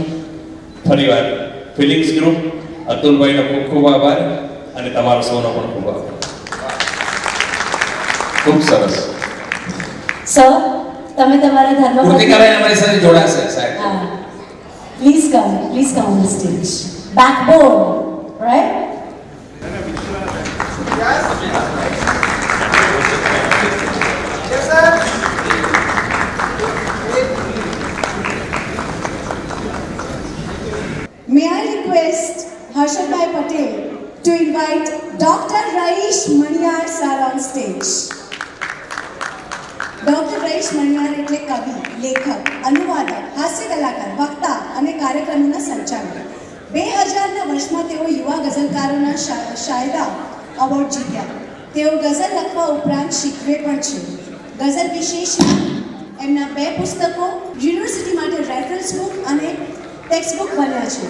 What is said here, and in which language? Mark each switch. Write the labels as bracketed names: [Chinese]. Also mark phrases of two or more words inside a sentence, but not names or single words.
[Gujarati] ફરીવાર ફિલિંગ્સ ગ્રુપ અતુલભાઈનો ખૂબ ખૂબ આભાર અને તમારો સૌનો પણ ખૂબ આભાર. ખૂબ સરસ. સર તમે તમારા ધર્મ કૃતિકાબેન અમારી સાથે જોડાશે સાહેબ. [English] Please come on the stage. Backbone right. May I request Harshadbhai Patel to invite Dr. Raish Maniyar sir on stage. [Gujarati] Dr. Raish Maniyar એટલે કવિ, લેખક, અનુવાદક, હાસ્ય કલાકાર, વક્તા અને કાર્યક્રમોના સંચાલક. 2000ના વર્ષમાં તેઓ યુવા ગઝલકારોના શાયરા એવોર્ડ જીત્યા. તેઓ ગઝલ લખવા ઉપરાંત શીખવે પણ છે. ગઝલ વિશેષમાં એમના 2 પુસ્તકો, યુનિવર્સિટી માટે [English] reference book [Gujarati] અને [English] text book [Gujarati] બન્યા છે.